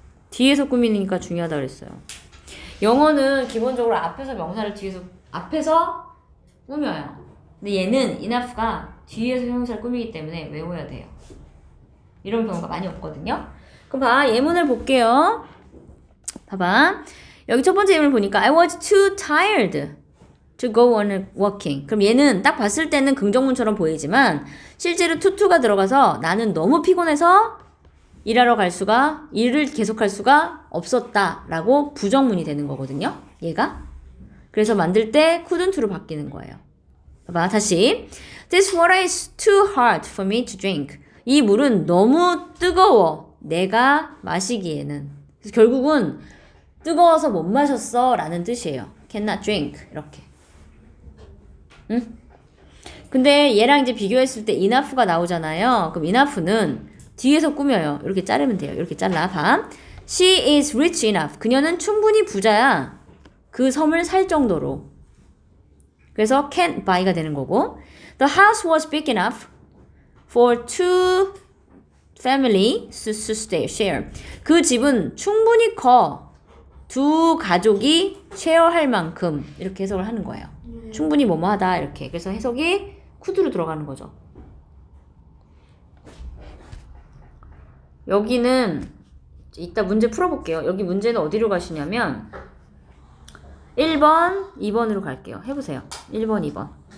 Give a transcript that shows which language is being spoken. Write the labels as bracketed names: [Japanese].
[Korean] 뒤에서 꾸미니까 중요하다 그랬어요. 영어는 기본적으로 앞에서 명사를 앞에서 꾸며요. 근데 얘는 enough가 뒤에서 형용사를 꾸미기 때문에 외워야 돼요. 이런 경우가 많이 없거든요. 그럼 봐, 예문을 볼게요. 봐봐. 여기 첫 번째 예문을 보니까 [English] I was too tired to go on walking. [Korean] 그럼 얘는 딱 봤을 때는 긍정문처럼 보이지만 실제로 to가 들어가서 나는 너무 피곤해서 일을 계속할 수가 없었다라고 부정문이 되는 거거든요. 얘가. 그래서 만들 때 couldn't로 바뀌는 거예요. 봐봐, 다시. [English] This water is too hard for me to drink. [Korean] 이 물은 너무 뜨거워. 내가 마시기에는. 그래서 결국은 뜨거워서 못 마셨어 라는 뜻이에요. [English] Cannot drink. [Korean] 이렇게. 응? 근데 얘랑 이제 비교했을 때 enough가 나오잖아요. 그럼 enough는 뒤에서 꾸며요. 이렇게 자르면 돼요. 이렇게 잘라. 봐. [English] She is rich enough. [Korean] 그녀는 충분히 부자야. 그 섬을 살 정도로. 그래서 can't buy가 되는 거고. [English] The house was big enough for two families to share. [Korean] 그 집은 충분히 커. 두 가족이 쉐어할 만큼 이렇게 해석을 하는 거예요. 충분히 뭐뭐하다 이렇게. 그래서 해석이 could로 들어가는 거죠. 여기는 이따 문제 풀어볼게요. 여기 문제는 어디로 가시냐면 1번, 2번으로 갈게요. 해보세요. 1번, 2번.